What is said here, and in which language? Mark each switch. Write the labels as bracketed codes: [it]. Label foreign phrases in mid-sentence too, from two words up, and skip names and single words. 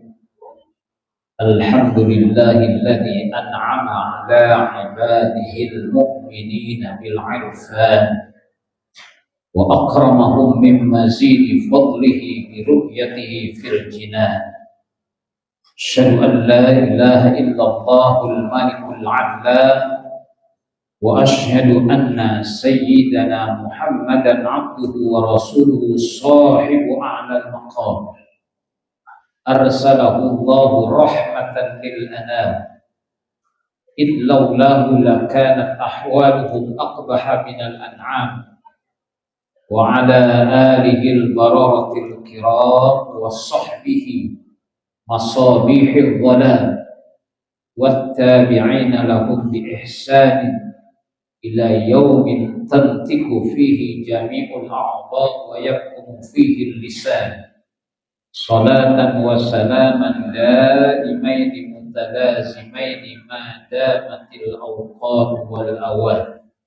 [ar] الحمد لله الذي أنعم على عباده المؤمنين بالعرفان وأكرمهم من مزيد فضله برؤيته في الجنان. أشهد أن لا إله إلا الله الملك العلام وأشهد أن سيدنا محمدا عبده ورسوله صاحب أعلى المقام. أرسله الله رحمة للأنام. إذ لولاه لكانت أحوالهم أقبح من الأنعام. وعلى آله البررة الكرام وصحبه مصابيح الظلام والتابعين لهم بإحسان إلى يوم تنطق فيه جميع الأعضاء ويكون فيه اللسان صلاة وسلاما دائمين متلازمين ما دامت الأوقات والأوان.